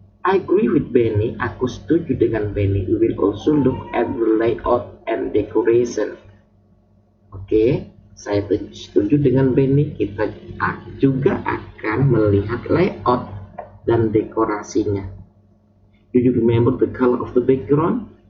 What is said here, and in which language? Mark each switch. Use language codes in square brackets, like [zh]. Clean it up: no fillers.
[en] I agree with Benny. [id] Aku setuju dengan Benny. [en] We will also look at the layout and decoration. [id] Oke, saya setuju dengan Benny. Kita juga akan melihat layout dan dekorasinya. [en] Do you remember the color of the background?